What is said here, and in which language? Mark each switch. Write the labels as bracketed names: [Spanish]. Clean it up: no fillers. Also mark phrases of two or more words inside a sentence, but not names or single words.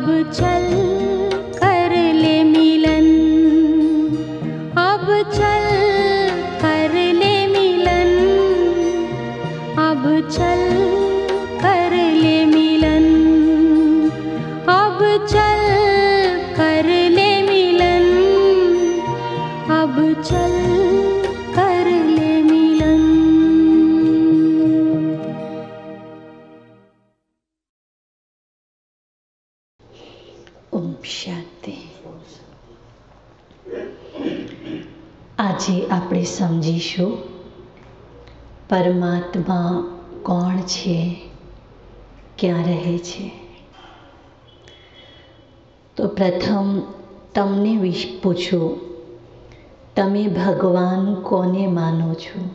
[Hindi] चल कर ले मिलन, अब चल कर ले मिलन, अब चल कर ले मिलन, अब चल कर ले मिलन, अब चल कर ले मिलन। ओम शांति। [Gujarati] આજે આપણે સમજીશું પરમાત્મા કોણ છે, ક્યાં રહે છે. તો પ્રથમ તમને પૂછું, તમે ભગવાન કોને માનો છો?